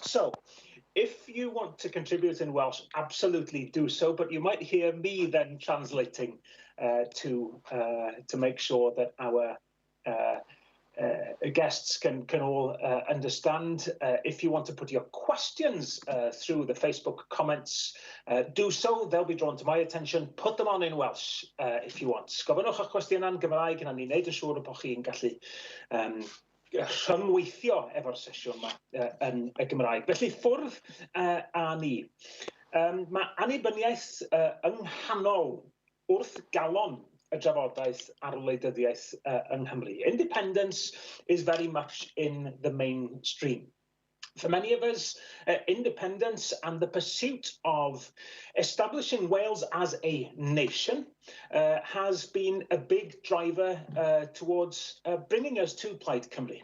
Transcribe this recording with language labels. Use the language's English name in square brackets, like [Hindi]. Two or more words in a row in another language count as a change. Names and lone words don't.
[English] So if you want to contribute in Welsh, absolutely do so, but you might hear me then translating to make sure that our guests can all understand. If you want to put your questions through the Facebook comments, do so. They'll be drawn to my attention. Put them on in Welsh if you want. [Welsh] Gofynnwch eich cwestiynau'n Gymraeg, yna ni wneud yn siŵr bod chi'n gallu rhyngweithio efo'r sesiwn yma yn y Gymraeg. Felly ffwrdd a ni. Mae annibyniaeth yng nghanol wrth galon y drafodaeth ar wleidyddiaeth yng Nghymru. [English] Independence is very much in the mainstream. For many of us, independence and the pursuit of establishing Wales as a nation has been a big driver towards bringing us to Plaid Cymru.